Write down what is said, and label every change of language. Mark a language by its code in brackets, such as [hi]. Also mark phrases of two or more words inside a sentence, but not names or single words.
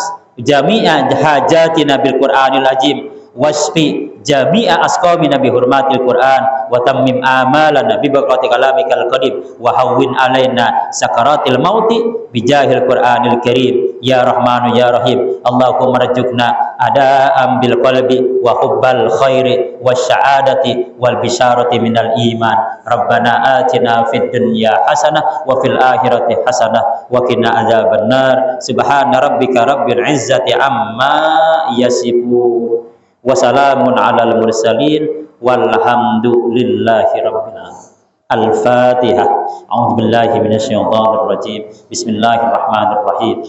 [ar] حاجاتنا بالقرآن العظيم واشف جميع أسقامنا بحرمة القرآن وتمم أعمالنا ببركة كلامك القديم وهون علينا سكرات الموت بجاه القرآن الكريم يا رحمن يا رحيم. اللهم ارزقنا أداء بالقلب وحب الخير والسعادة والبشارة من الإيمان. ربنا آتنا في الدنيا حسنة وفي الآخرة حسنة وقنا عذاب النار. سبحان ربك رب العزة عما يصفون وسلام على المرسلين والحمد لله رب العالمين. Al-Fatihah. أعوذ بالله من الشيطان الرجيم. بسم الله الرحمن الرحيم.